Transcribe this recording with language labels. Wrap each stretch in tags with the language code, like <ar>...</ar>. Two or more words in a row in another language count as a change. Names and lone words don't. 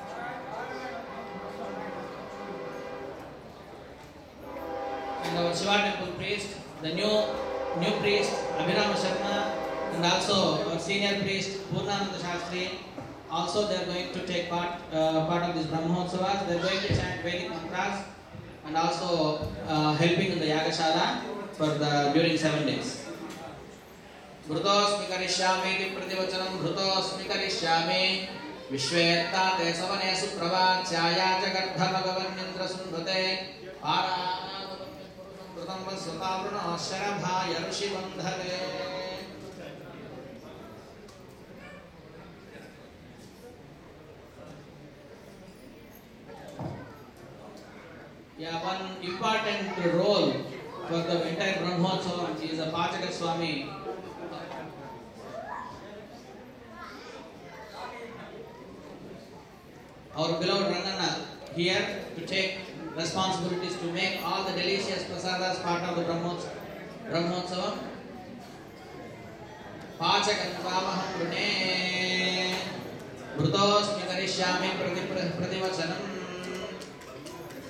<en>And our Shiva temple priest, the new priest Abhirama Sharma, and also our senior priest Purnananda Shastri, also they are going to take part of this Brahmotsavas. They are going to chant Vedic mantras and also helping in the Yagashala during 7 days.</en> <sa>Vrutosmi karishyami iti prativachanam Vrutosmi karishyami Vishwetta te savane supravatyaya Jagardha Bhagavannindra Sundhate Vrtam Vasvapavruno Sharabhaya Rishibandhave.</sa> <en>Yeah, one important role for the entire Brahmotsava is a Pachaka Swami. Our beloved Rangana here to take responsibilities to make all the delicious prasadas part of the Brahmotsava.</en> <sa>Pachakam tvamaham vrune Vrutosmi karishyami prativachanam.</sa>